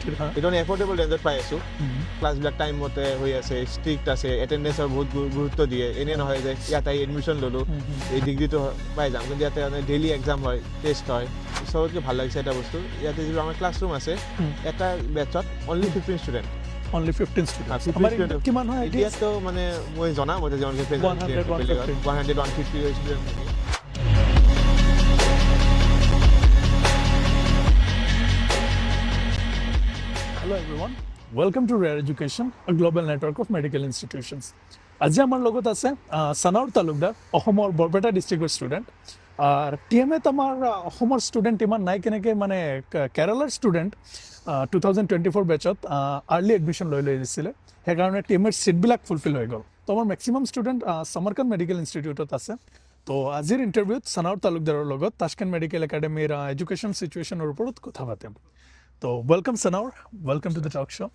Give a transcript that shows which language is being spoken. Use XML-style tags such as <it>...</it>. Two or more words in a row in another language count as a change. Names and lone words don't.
<as>সেইটো মানে এফৰ্ডেবল ৰেঞ্জত পাই আছোঁ ক্লাছবিলাক টাইম মতে হৈ আছে ষ্ট্ৰিক্ট আছে এটেণ্ডেঞ্চৰ বহুত গুৰুত্ব দিয়ে এনে নহয় যে ইয়াত আহি এডমিশ্যন ল'লোঁ এই ডিগ্ৰীটো পাই যাম কিন্তু ইয়াতে মানে ডেইলি এক্সাম হয় টেষ্ট হয় চবতকৈ ভাল লাগিছে এটা বস্তু ইয়াতে যিটো আমাৰ ক্লাছৰুম আছে এটা বেটছত</as> <en>only 15 student only 15 students</en> <as>কিমান হয় এতিয়াতো মানে মই জনা মতে যে 100 150 ষ্টুডেণ্ট থাকে</as> <en>Hello everyone, welcome to Rare Education, a global network of medical institutions.</en> <as>আজি আমাৰ লগত আছে সানাউৰ তালুকদাৰ অসমৰ বৰপেটা ডিষ্ট্ৰিক্টৰ ষ্টুডেণ্ট আৰু টিএমএত আমাৰ অসমৰ ষ্টুডেণ্ট ইমান নাই কেনেকৈ মানে কেৰালাৰ ষ্টুডেণ্ট 2024 বেচত আৰ্লি এডমিশ্যন লৈ দিছিলে সেইকাৰণে টিএমএৰ ছিটবিলাক ফুলফিল হৈ গ'ল তো আমাৰ মেক্সিমাম ষ্টুডেণ্ট সমৰকান্দ মেডিকেল ইনষ্টিটিউটত আছে তো আজিৰ ইণ্টাৰভিউত সানাউৰ তালুকদাৰৰ লগত তাস্কেণ্ট মেডিকেল একাডেমীৰ এডুকেশ্যন চিটুৱেশ্যনৰ ওপৰত কথা পাতিম তো ৱেলকাম সানাউৰ</as> <en>welcome to the talk show'</en>